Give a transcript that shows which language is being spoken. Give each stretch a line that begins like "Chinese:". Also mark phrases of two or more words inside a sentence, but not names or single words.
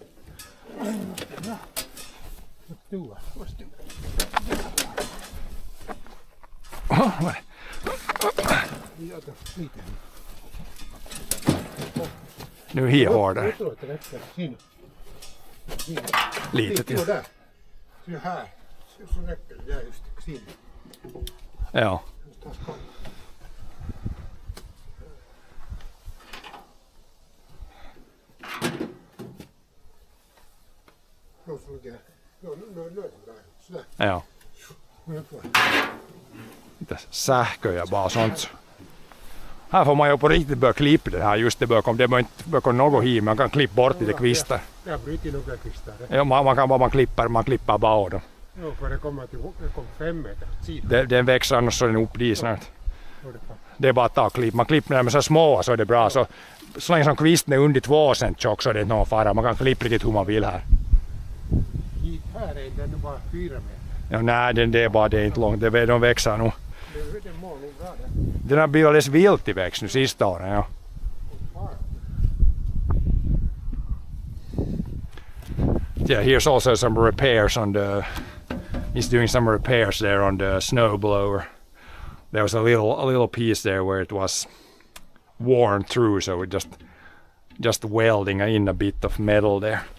Swedish: Nu är jag hårdare. Lite till. Så här. Så räcker det där just sin. Ja. Ja.
Finnish: Mitäs sähkö ja
Swedish: bara sånt. Här får man ju på riktigt börja klippa det här just det börjar komma något hit, man kan klippa bort lite kvistar. Jag bryter nog kvistar. Ja, man klippar bara av dem. Jo, för det kommer 5 meter åt sidan. Den växer annars så den upp dit snart. Jo, det kan. Det är bara att ta och klippa. Man klipper när de är så små så är det bra. Så länge som kvisten är under 2 cent tjock så är det inte någon fara. Man kan klippa riktigt hur man vill här. Hit här är den bara 4 meter. Ja, nej, det är bara det är inte långt. De växer nog. Det mår nog bra där. Den har blivit alldeles vilt i växt nu sista åren. Ja.
English: Yeah, here's also some repairs on the. He's doing some repairs there on the snow blower. There was a little piece there where it was worn through, so we just welding in a bit of metal there.